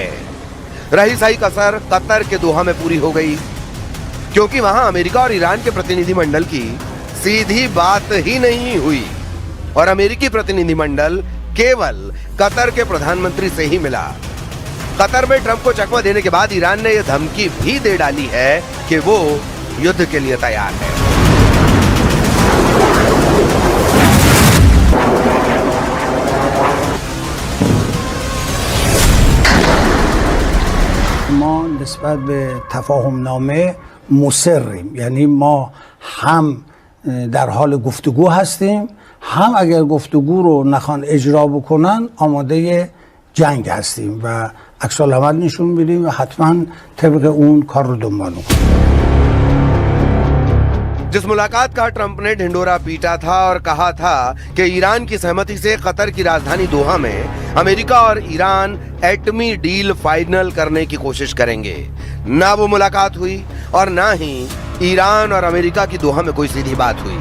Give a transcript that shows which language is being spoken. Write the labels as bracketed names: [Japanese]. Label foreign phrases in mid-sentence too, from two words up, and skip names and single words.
[Hindi] रही सही कसर कतर के दोहा में पूरी हो गई, क्योंकि वहां अमेरिका और ईरान के प्रतिनिधिमंडल की सीधी बात ही नहीं हुई और अमेरिकी प्रतिनिधिमंडल केवल कतर के प्रधानमंत्री से ही मिला। कतर में ट्रंप को चकमा देने के बाद ईरान ने यह धमकी भी दे डाली है कि वो युद्ध के लिए तैयार है। [Persian] ما نسبت به تفاهم نامه مصریم، یعنی ما هم در حال گفتگو هستیم، هم اگر گفتگو رو نخوان اجرا بکنن آماده جنگ هستیم و عکس العمل نشون میدیم و حتما طبق اون کار رو دنبال میکنیم। [Hindi] जिस मुलाकात का ट्रंप ने ढिंडोरा पीटा था और कहा था कि ईरान की सहमति से कतर की राजधानी दोहा में अमेरिका और ईरान एटमी डील फाइनल करने की कोशिश करेंगे, ना वो मुलाकात हुई और ना ही ईरान और अमेरिका की दोहा में कोई सीधी बात हुई।